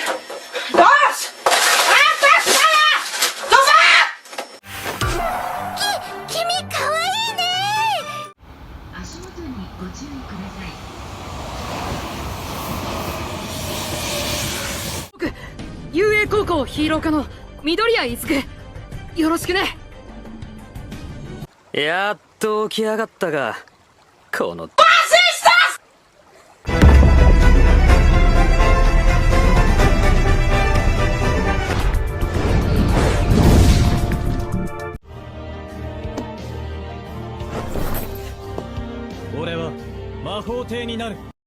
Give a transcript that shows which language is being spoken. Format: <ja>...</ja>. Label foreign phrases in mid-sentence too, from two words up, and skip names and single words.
<de>Los! Abwärtssteuer! Sofort!</de> <ja>君かわいいね。足元にご注意ください。僕、遊泳高校ヒーロー科の緑谷出久。よろしくね。やっと起き上がったが、この</ja> <de>Was ist das?</de> <ja>俺は魔法帝になる。</ja>